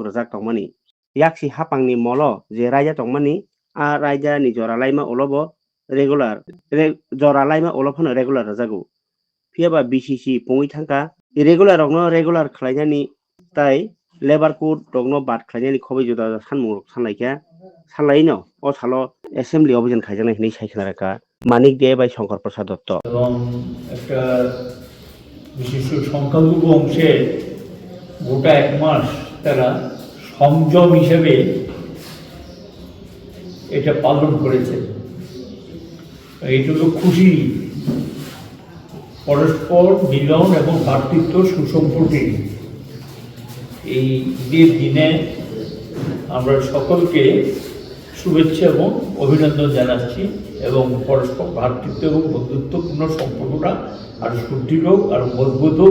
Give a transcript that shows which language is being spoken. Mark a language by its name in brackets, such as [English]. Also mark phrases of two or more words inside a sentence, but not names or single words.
[Kok Borok] rwjak tongmani yakshi hapangni molo je raida tongmani a raida ni jora laima ulobo regular jora laima ulofano regular rwjago phiaba BCC pungui thangka irregular rokno regular khlainani tai [English] labor code [Kok Borok] rokno bad khlainani khobai juda sanmung rok sanlaikha sanlaino o salo assembly অভিযান খাইজানাই hinui saikha raka মানিক দে বাই শঙ্কর প্রসাদ দত্ত [Bangla] এবং একটা বিশিষ্ট সংখ্যালঘু অংশের গোটা এক মাস তারা সংযম হিসেবে এটা পালন করেছে। এইটা হলো খুশি, পরস্পর মিলন এবং ভ্রাতৃত্ব সুসম্পর্কে এই ঈদের দিনে আমরা সকলকে শুভেচ্ছা এবং অভিনন্দন জানাচ্ছি এবং পরস্পর ভ্রাতৃত্ব এবং বন্ধুত্বপূর্ণ সম্পর্কটা আরও সুদৃঢ় হোক, আরও মজবুত হোক।